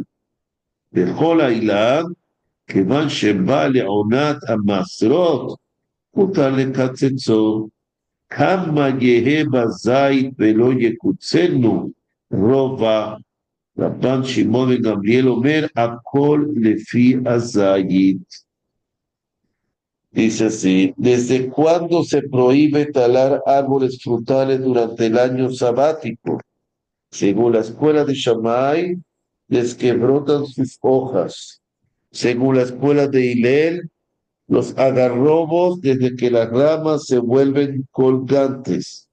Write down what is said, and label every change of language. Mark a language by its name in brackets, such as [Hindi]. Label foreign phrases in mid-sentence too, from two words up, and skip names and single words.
[Hebrew] וכל העילה, כיוון שבא לעונת המעשרות, מותר לקצצו. כמה יהא בזית ולא יקוצנו רובע. רבן שמעון וגמליאל אומר, הכל לפי הזית. [Spanish] Dice así, ¿desde cuándo se prohíbe talar árboles frutales durante el año sabático? Según la escuela de Shammai, les que brotan sus hojas. Según la escuela de Hillel, los agarrobos desde que las ramas se vuelven colgantes.